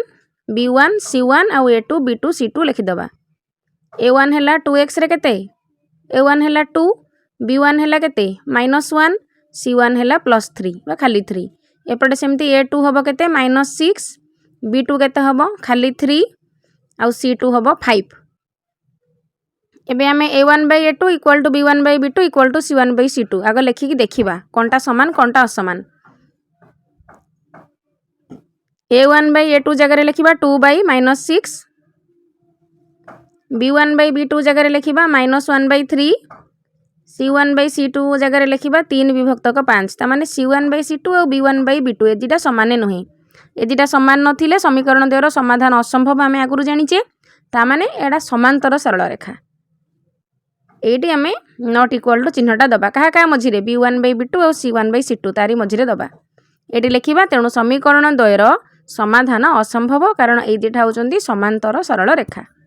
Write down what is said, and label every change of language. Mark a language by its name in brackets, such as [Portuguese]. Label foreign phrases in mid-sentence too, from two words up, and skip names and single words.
[Odia] b1 c1 ଆଉ a2 b2 c2 ଲେଖିଦେବା a1 ହେଲା 2x ରେ କେତେ a1 ହେଲା 2 b1 ହେଲା କେତେ -1 c1 ହେଲା +3 ବା ଖାଲି 3 ଏପଟେ ସେମିତି a2 ହେବ କେତେ -6 b2 କେତେ ହେବ ଖାଲି 3 ଆଉ c2 ହେବ 5 ଏବେ ଆମେ a1 by a2 [English] equal to [Odia] b1 by b2 [English] equal to [Odia] c1 by c2 ଆଗେ ଲେଖିକି ଦେଖିବା କେଉଁଟା ସମାନ କେଉଁଟା ଅସମାନ a1 by a2 ଜାଗା ଲେଖିବା 2 by -6 b1 by b2 ଜାଗା ଲେଖିବା -1/3 c1 by c2 ଜାଗା ଲେଖିବା 3 ବିଭକ୍ତକ 5 ତା ମାନେ c1 by c2 ଔର b1 by b2 ଏ ଦିଟା ସମାନ ନୁହେଁ ଏ ଦିଟା ସମାନ ନଥିଲେ ସମୀକରଣ ଦ୍ୱୟର ସମାଧାନ ଅସମ୍ଭବ ଆମେ ଆଗରୁ ଜାଣିଛେ ତା ମାନେ ଏଡ଼ା ସମାନ୍ତର ସରଳ ରେଖା ଏଠି ଆମେ [English] not equal to [Odia] ଚିହ୍ନଟା ଦେବା କହା କହା ମଝିରେ b1 by b2 ଔର c1 by c2 ତାରି ମଝିରେ ଦେବା ଏଠି ଲେଖିବା ତେଣୁ ସମୀକରଣ ଦ୍ୱୟର ସମାଧାନ ଅସମ୍ଭବ କାରଣ ଏ ଦିଟା ହେଉଛନ୍ତି ସମାନ୍ତର ସରଳ ରେଖା